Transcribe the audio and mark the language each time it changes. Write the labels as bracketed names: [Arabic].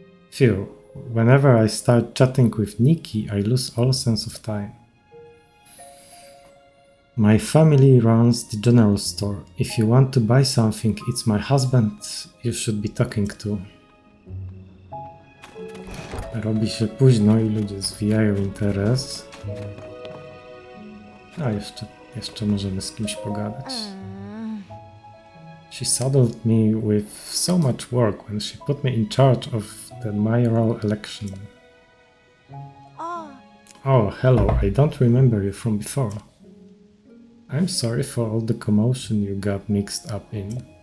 [English] Phew, whenever I start chatting with Nikki, I lose all sense of time. My family runs the general store. If you want to buy something, it's my husband you should be talking to. [Polish] Robi się późno i ludzie zwijają interes. A jeszcze możemy z kimś pogadać. [English] She saddled me with so much work when she put me in charge of the mayoral election. Oh, hello, I don't remember you from before. I'm sorry for all the commotion you got mixed up in.